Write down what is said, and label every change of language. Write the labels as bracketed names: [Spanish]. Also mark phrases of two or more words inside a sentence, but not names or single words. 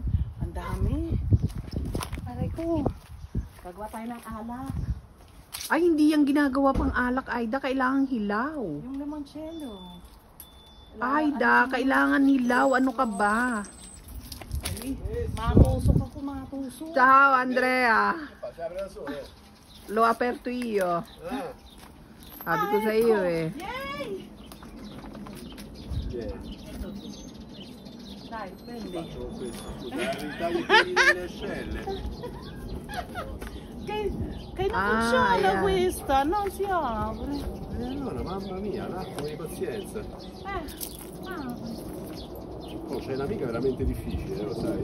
[Filipino] Ang dami. Aray ko. Pagwa tayo ng alak. Ay, hindi yung ginagawa pang alak, Aida. Kailangan hilaw. Yung limoncello. Aida, kailangan hilaw. Ano ka ba? Ay, matusok ako, matusok. [Italian] Ciao, Andrea. Lo aperto io. [Filipino] Sabi ko sa iyo eh. Yay! [Italian] Dai, prendi. Che non funziona yeah. questa, non si apre. Allora, mamma mia, un attimo di pazienza. Oh, c'è un'amica veramente difficile, lo sai.